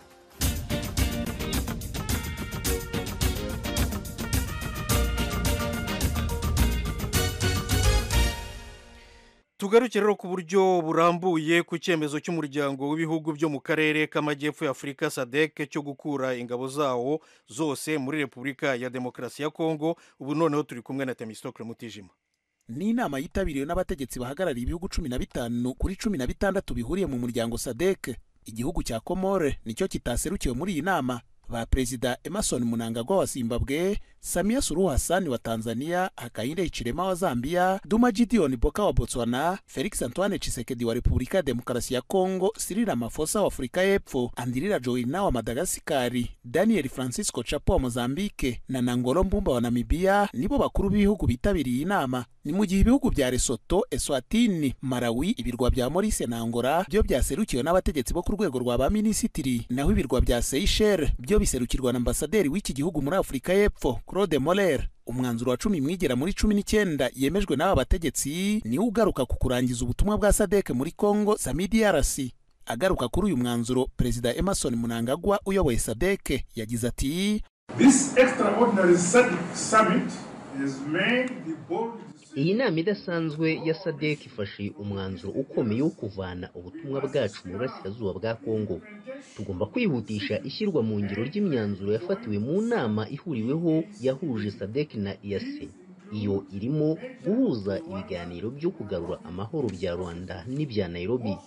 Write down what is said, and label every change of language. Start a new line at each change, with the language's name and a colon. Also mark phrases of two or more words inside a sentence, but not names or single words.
Kinyarwanda: Tugaruke rero ku buryo burambuye ku cyemezo cy'umuryango w'ibihugu byo mu karere k'amajyepfo ya Afurika SADC cyo gukura ingabo zawo zose muri Repubulika ya Demokarasi ya Kongo. Ubu noneho turi kumwe na Temistokle Mutijima. Ni inama yitabiriwe n'abategetsi bahagarariye ibihugu 15 kuri 16 bihuriye mu muryango SADC. Igihugu cya Komore nicyo kitaserukiwe muri iyi nama. Ba Perezida Emmerson Mnangagwa wa Zimbabwe, Samia Suluhu Hassan wa Tanzania, Hakainde Hichilema wa Zambia, Duma Gideon Boka wa Botswana, Felix Antoine Tshisekedi wa Repubulika ya Demokarasi ya Kongo, Cyril Ramaphosa wa Afrika y'Epfo, Andry Rajoelina wa Madagascar, Daniel Francisco Chapo wa Mozambique na Nangolo Mbumba wa Namibia nibo bakuru b'ibihugu bitabiriye inama. Ni mu gihe ibihugu bya Lesotho, Eswatini, Malawi, ibirwa bya Maurice na Angola byo byaserukiwe n'abategetsi bo ku rwego rwa ba minisitiri, naho ibirwa bya Seychelles byo biserukirwa na ambasaderi w'iki gihugu muri Afrika y'Epfo Claude Moller. Umwanzuro wa 10 mwigera muri 19 yemejwe n'aba bategetsi ni ugaruka ku kurangiza ubutumwa bwa SADC muri Kongo DRC. Agaruka kuri uyu mwanzuro, Perezida Emmerson Mnangagwa uyoboye SADC yagize ati
English: This extraordinary summit has made the bold.
Kinyarwanda: Iyi nama idasanzwe ya SADC ifashe umwanzuro ukomeye wo kuvana ubutumwa bwacu mu burasirazuba bwa Kongo. Tugomba kwihutisha ishyirwa mu ngiro ry'imyanzuro yafatiwe mu nama ihuriweho yahuje SADC na EAC. Iyo irimo guhuza ibiganiro byo kugarura amahoro bya Rwanda n'ibya Nairobi.